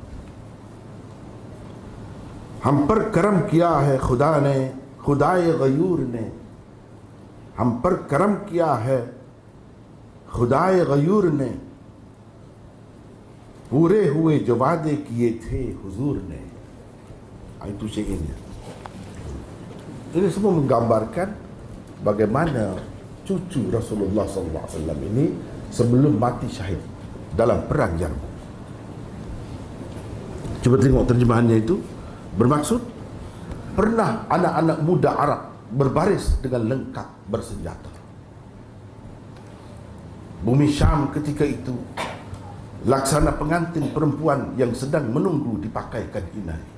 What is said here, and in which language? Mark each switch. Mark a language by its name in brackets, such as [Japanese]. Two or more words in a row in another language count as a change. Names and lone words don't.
[Urdu] ہم پر کرم کیا ہے خدا نے، خدائے غیور نے، ہم پر کرم کیا ہے خدائے غیور نے، پورے ہوئے جو وعدے کیے تھے حضور نے. [Malay] Itu syairnya. Ini semua menggambarkan bagaimana cucu Rasulullah SAW ini sebelum mati syahid dalam perang Yarmouk. Cuba tengok terjemahannya itu. Bermaksud, pernah anak-anak muda Arab berbaris dengan lengkap bersenjata. Bumi Syam ketika itu laksana pengantin perempuan yang sedang menunggu dipakaikan inai.